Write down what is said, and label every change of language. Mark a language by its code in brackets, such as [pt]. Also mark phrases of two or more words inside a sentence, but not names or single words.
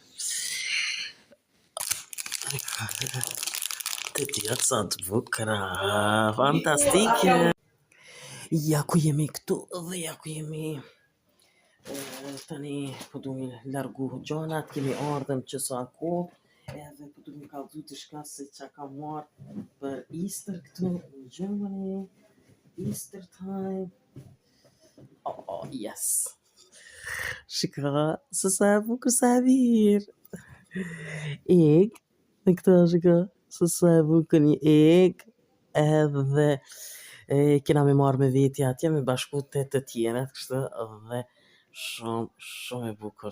[sq] Të tjetë sa të bukra, fantastike. Ja ku jemi këtu dhe ja ku jemi tani po du mi largu gjonat, kemi ardhen që sa kohë, edhe po du mi kallzu diçka se që kam marrë për Easter këtu në Germany, [en] Easter time. Oh, yes. [sq] Shika, se sa e bukur, sa e mirë. Egg, në këta shika, se sa e bukur një egg, edhe kena me marrë me veti atje, me bashku të tjerat, kështë, dhe shumë e bukur.